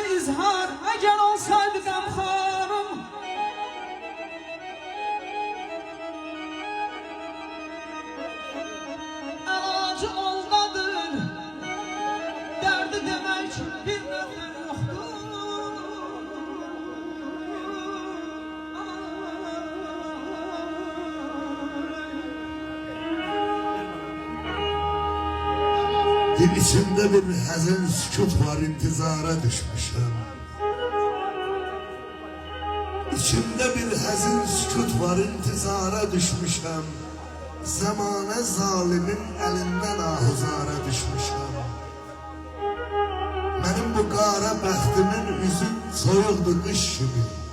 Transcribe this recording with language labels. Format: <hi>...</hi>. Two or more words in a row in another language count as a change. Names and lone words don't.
<tr>izhar eğer olsaydı gamxarım. Elacı olmadır, derdi demek bir nefer yoktur.</tr> <az>İçimde bir həzin sükut var, intizara düşmüşəm. İçimde bir həzin sükut var, intizara düşmüşəm. Zamanə zalimin əlindən ahuzara düşmüşəm. Mənim bu qara bəxtimin üzü soyuqdur qış kimi.</az>